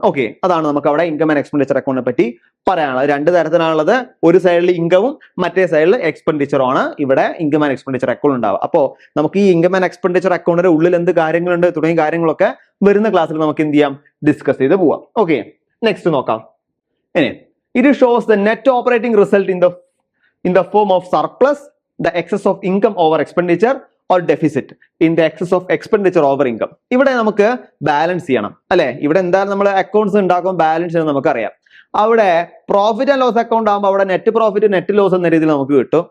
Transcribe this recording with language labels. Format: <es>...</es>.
<ml>Okay, അതാണ് നമുക്ക് അവിടെ ഇൻകം ആൻഡ് എക്സ്പെൻഡിച്ചർ അക്കൗണ്ടിനെ പറ്റി പറയാനുള്ളത്. രണ്ട് തരത്തിലാണുള്ളത്. ഒരു സൈഡിൽ ഇൻകവും മറ്റേ സൈഡിൽ എക്സ്പെൻഡിച്ചറും ആണ് ഇവിടെ ഇൻകം ആൻഡ് എക്സ്പെൻഡിച്ചർ അക്കൗണ്ട് ഉണ്ടാവുക. അപ്പോൾ നമുക്ക് ഈ ഇൻകം ആൻഡ് എക്സ്പെൻഡിച്ചർ അക്കൗണ്ടിന്റെ ഉള്ളിൽ എന്ത് കാര്യങ്ങളുണ്ട് തുടങ്ങിയ കാര്യങ്ങളൊക്കെ വരുന്ന ക്ലാസ്സിൽ നമുക്ക് എന്ത് ചെയ്യാം, ഡിസ്കസ് ചെയ്ത് പോവാം. ഓക്കെ, നെക്സ്റ്റ് നോക്കാം.</ml> <en>It shows the net operating result in the form of surplus, the excess of income over expenditure or deficit in the excess of expenditure over income.</en> <ml>ഇവിടെ നമുക്ക് ബാലൻസ് ചെയ്യണം അല്ലെ. ഇവിടെ എന്തായാലും നമ്മൾ അക്കൗണ്ട്സ് ഉണ്ടാക്കും, ബാലൻസ് ചെയ്യണം നമുക്കറിയാം. അവിടെ പ്രോഫിറ്റ് ആൻഡ് ലോസ് അക്കൗണ്ട് ആകുമ്പോൾ അവിടെ നെറ്റ് പ്രോഫിറ്റ് നെറ്റ് ലോസ് എന്ന രീതിയിൽ നമുക്ക് കിട്ടും.</ml>